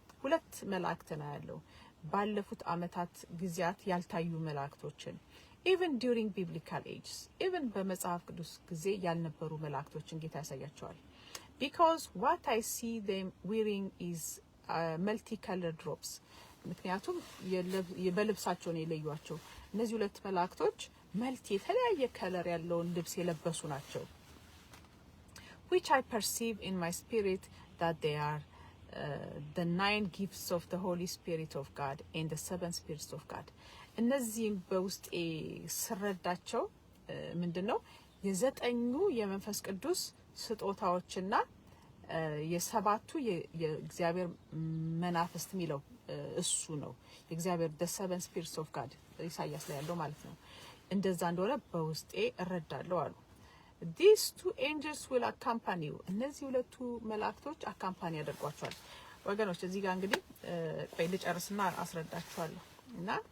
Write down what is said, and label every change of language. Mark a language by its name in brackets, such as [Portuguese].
[Amharic] ሁለት መላእክት ነው ያለው ባለፉት አመታት ጊዜያት ያልታዩ መላእክቶችን [English] even during biblical ages, even [Amharic] በመጽሐፍ ቅዱስ ጊዜ ያልነበሩ መላእክቶችን ጌታ ያሳያቸዋል። [English] because what I see them wearing is multicolored robes. [Amharic] ምክንያቱም በልብሳቸው ነው የለዩዋቸው። እነዚህ ሁለት መላእክቶች መልቲ የተለያየ ከለር ያለውን ልብስ የለበሱ ናቸው። [English] which I perceive in my spirit that they are the 9 gifts of the Holy Spirit of God and the 7 spirits of God. [Amharic] እነዚህን በውስጥ ስረዳቸው ምንድነው የዘጠኙ የመንፈስ ቅዱስ ስጦታዎችና የሰባቱ የእግዚአብሔር መናፍስት ሚለው እሱ ነው የእግዚአብሔር [English] the 7 spirits of God [Amharic] ኢሳይያስ ላይ ያለው ማለት ነው እንደዛ እንደሆነ በውስጤ እረዳለሁ አሉ [English] these 2 angels will accompany you [Amharic] እነዚህ ሁለቱ መላእክቶች አካምፓኒ ያደርጓቸዋል ወገኖች እዚህ ጋር እንግዲህ ልጨርስና አስረዳችኋለሁ እና